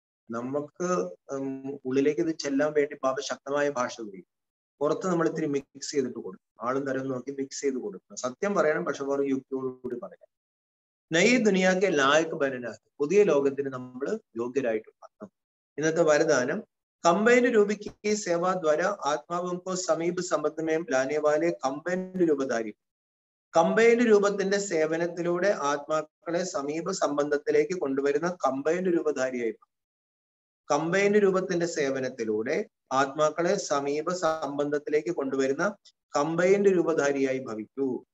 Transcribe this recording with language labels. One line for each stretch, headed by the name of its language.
Malayalam: നമുക്ക് ഉള്ളിലേക്ക് ഇത് ചെല്ലാൻ വേണ്ടി ബാബ ശക്തമായ ഭാഷ ഉപയോഗിക്കും. പുറത്ത് നമ്മൾ ഇത്തിരി മിക്സ് ചെയ്തിട്ട് കൊടുക്കും. ആളും തരം നോക്കി മിക്സ് ചെയ്ത് കൊടുക്കണം. സത്യം പറയണം, പക്ഷെ വേറെ യുക്തിയോടുകൂടി പറയാം.
Hindi: നയി ദുനിയാക്ക് ലായക്ക് ബനനാ,
Malayalam: പുതിയ ലോകത്തിന് നമ്മൾ യോഗ്യരായിട്ട് വരണം. ഇന്നത്തെ വരദാനം
Hindi: कंबाइंड रूप की सेवा द्वारा आत्मावों को समीप संबंध में लाने वाले कंबाइंड रूपधारी.
Malayalam: കമ്പൈൻഡ് രൂപത്തിന്റെ സേവനത്തിലൂടെ ആത്മാക്കളെ സമീപ സംബന്ധത്തിലേക്ക് കൊണ്ടുവരുന്ന കമ്പൈൻഡ് രൂപധാരിയായി. കമ്പൈൻഡ് രൂപത്തിന്റെ സേവനത്തിലൂടെ ആത്മാക്കളെ സമീപ സംബന്ധത്തിലേക്ക് കൊണ്ടുവരുന്ന കമ്പൈൻഡ് രൂപധാരിയായി ഭവിക്കൂ.